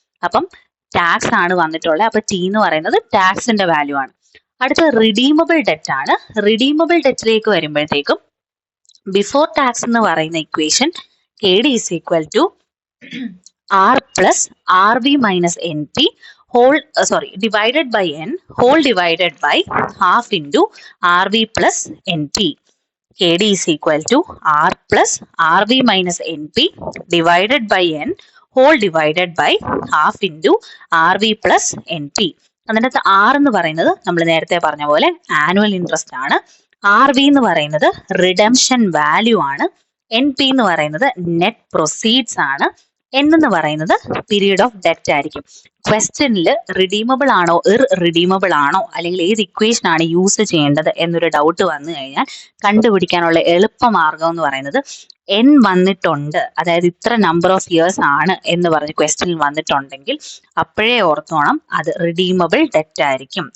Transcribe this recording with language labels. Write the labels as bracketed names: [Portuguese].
[Malayalam] അപ്പം ടാക്സ് ആണ് വന്നിട്ടുള്ളത്. അപ്പൊ T എന്ന് പറയുന്നത് ടാക്സിന്റെ വാല്യൂ ആണ്. അടുത്ത റിഡീമബിൾ ഡെറ്റ് ആണ്. റിഡീമബിൾ ഡെറ്റിലേക്ക് വരുമ്പോഴത്തേക്കും ബിഫോർ ടാക്സ് എന്ന് പറയുന്ന equation [English] KD is equal to R plus RV minus NP divided by N whole divided by half into RV plus NP. KD is equal to R plus RV minus NP divided by N whole divided by half into RV plus NP. [Malayalam] അതിനകത്ത് R എന്ന് പറയുന്നത് നമ്മൾ നേരത്തെ പറഞ്ഞ പോലെ annual interest ആണ്. RV എന്ന് പറയുന്നത് റിഡംഷൻ വാല്യൂ ആണ്. NP എന്ന് പറയുന്നത് നെറ്റ് പ്രൊസീഡ്സ് ആണ്. N എന്ന് പറയുന്നത് പീരീഡ് ഓഫ് ഡെറ്റ് ആയിരിക്കും. ക്വസ്റ്റ്യനിൽ റിഡീമബിൾ ആണോ ഇർറിഡീമബിൾ ആണോ അല്ലെങ്കിൽ ഏത് ഇക്വേഷൻ ആണ് യൂസ് ചെയ്യേണ്ടത് എന്നൊരു ഡൗട്ട് വന്നു കഴിഞ്ഞാൽ കണ്ടുപിടിക്കാനുള്ള എളുപ്പമാർഗം എന്ന് പറയുന്നത് N വന്നിട്ടുണ്ട്, അതായത് ഇത്ര നമ്പർ ഓഫ് ഇയേഴ്സ് ആണ് എന്ന് പറഞ്ഞ് ക്വസ്റ്റ്യനിൽ വന്നിട്ടുണ്ടെങ്കിൽ അപ്പോഴേ ഓർത്തോണം അത് റിഡീമബിൾ ഡെറ്റ് ആയിരിക്കും.